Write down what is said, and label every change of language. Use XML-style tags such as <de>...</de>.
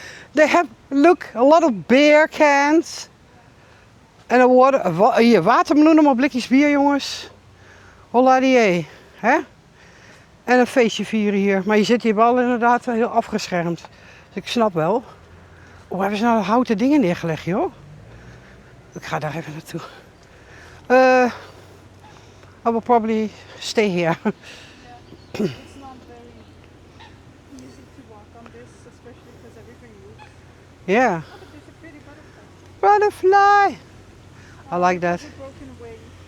<en>They have, look, a lot of beer cans.</en> <nl>En een hier, watermeloenen op blikjes bier, jongens. Holla die, hè? En een feestje vieren hier. Maar je zit hier wel inderdaad heel afgeschermd. Dus ik snap wel. Hoe hebben ze nou houten dingen neergelegd, joh? Ik ga daar even naartoe.</nl> <en>I will probably stay here. Yeah. It's not very easy to walk on this, especially because everything moves. Yeah. Oh, but there's a pretty butterfly. Butterfly. I like that. There's a broken wing.</en>